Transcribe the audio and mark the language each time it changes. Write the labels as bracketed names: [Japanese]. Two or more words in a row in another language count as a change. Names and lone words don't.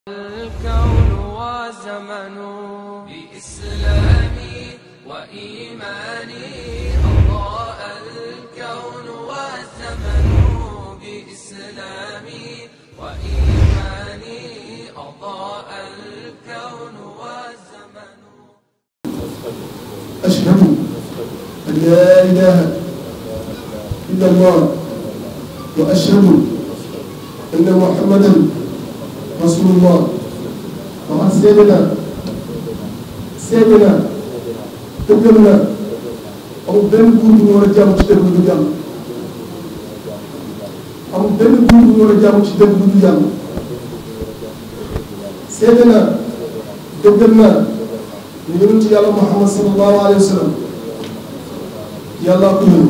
[Arabic] الكون وزمن بإسلامي وإيماني أضاء الكون والزمن بإسلامي وإيماني أضاء الكون والزمن. أشهد أن لا إله إلا الله وأشهد أن محمدا رسول الله. [Wolof] waxal seede naa dëggal naa amul benn buur bu ñu war a jaamu ci dëgg bu dul yàlla amul benn buur bu ñu war a jaamu ci dëgg bu dul yàlla seede naa dëggal naa ñu yonent yàlla Muhammad [Arabic] صلى الله عليه وسلم [Wolof] yàllaa ko yónni.